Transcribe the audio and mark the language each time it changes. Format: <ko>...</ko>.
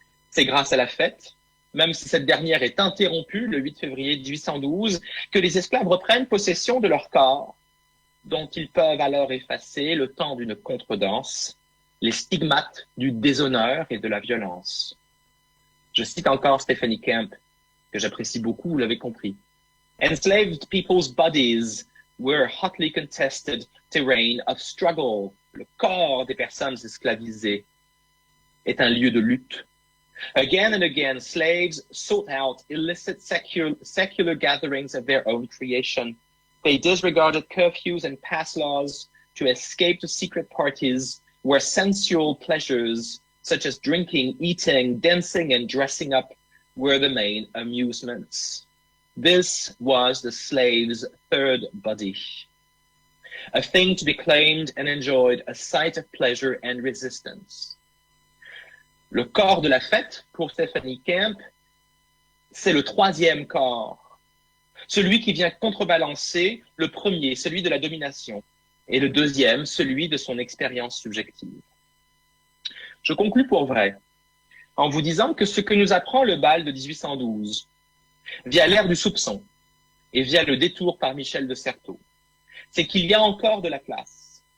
<fr>C'est grâce à la fête, même si cette dernière est interrompue le 8 février 1812, que les esclaves reprennent possession de leur corps, dont ils peuvent alors effacer, le temps d'une contredanse, les stigmates du déshonneur et de la violence. Je cite encore Stephanie Kemp, que j'apprécie beaucoup, vous l'avez compris.</fr> <en>Enslaved people's bodies were hotly contested terrain of struggle.</en> <fr>Le corps des personnes esclavisées est un lieu de lutte.</fr> <en>Again and again, slaves sought out illicit secular gatherings of their own creation. They disregarded curfews and pass laws to escape to secret parties where sensual pleasures such as drinking, eating, dancing, and dressing up were the main amusements. This was the slave's third body, a thing to be claimed and enjoyed, a sight of pleasure and resistance.</en> <fr>Le corps de la fête, pour Stephanie Kemp, c'est le troisième corps, celui qui vient contrebalancer le premier, celui de la domination, et le deuxième, celui de son expérience subjective. Je conclus pour vrai en vous disant que ce que nous apprend le bal de 1812, via l'ère du soupçon et via le détour par Michel de Certeau, c'est qu'il y a encore de la place</fr>